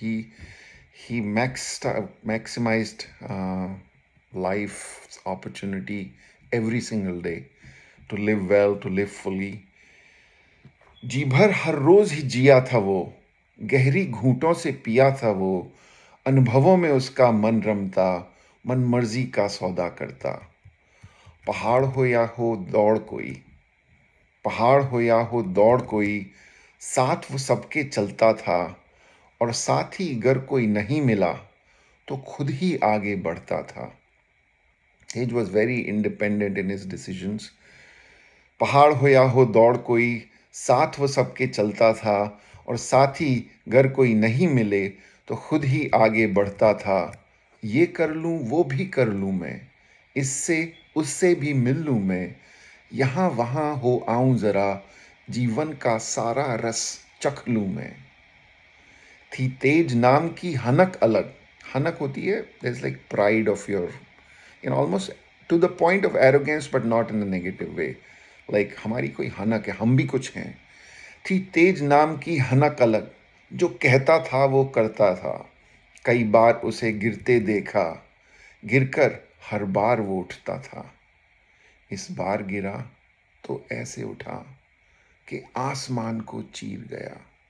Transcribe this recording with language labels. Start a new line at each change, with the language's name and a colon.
English: ही maximized life opportunity every single day to live well, to live fully.
Hindi: जी भर हर रोज ही जिया था वो, गहरी घूंटों से पिया था वो. अनुभवों में उसका मन रमता, मन मर्जी का सौदा करता. पहाड़ हो या हो दौड़ कोई, पहाड़ हो या हो दौड़ कोई, साथ वो सबके चलता था. और साथ ही अगर कोई नहीं मिला तो खुद ही आगे बढ़ता था.
English: He was very independent in his decisions.
Hindi: पहाड़ हो या हो दौड़ कोई, साथ वो सबके चलता था. और साथ ही अगर कोई नहीं मिले तो खुद ही आगे बढ़ता था. ये कर लूँ वो भी कर लूँ मैं, इससे उससे भी मिल लूँ मैं. यहाँ वहाँ हो आऊँ ज़रा, जीवन का सारा रस चख लूँ मैं. थी तेज नाम की हनक अलग. हनक होती है,
English: there's like pride of your, almost to the point of arrogance but not in a negative way.
Hindi: Like हमारी कोई हनक है, हम भी कुछ हैं. थी तेज नाम की हनक अलग, जो कहता था वो करता था. कई बार उसे गिरते देखा, गिरकर हर बार वो उठता था. इस बार गिरा तो ऐसे उठा कि आसमान को चीर गया.